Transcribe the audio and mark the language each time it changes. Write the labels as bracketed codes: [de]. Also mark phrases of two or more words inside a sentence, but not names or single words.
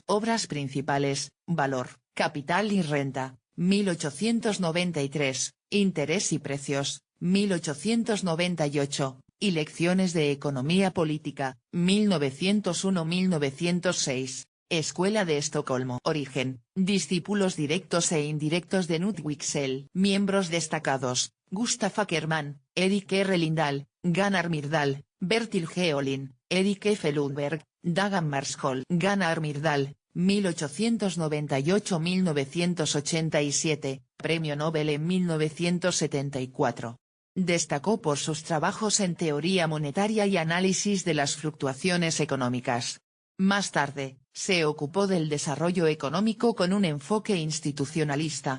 [es] Obras principales, Valor, Capital y Renta, 1893, Interés y Precios, 1898, y Lecciones de Economía Política, 1901-1906. Escuela de Estocolmo. Origen, discípulos directos e indirectos de Knut Wicksell. Miembros destacados, Gustaf Ackermann, Erik R. Lindahl, Gunnar Myrdal, Bertil G. Ohlin, Erik F. Lundberg, Dag Hammarskjöld. Gunnar Myrdal, 1898-1987, Premio Nobel en 1974. Destacó por sus trabajos en teoría monetaria y análisis de las fluctuaciones económicas. Más tarde, se ocupó del desarrollo económico con un enfoque institucionalista.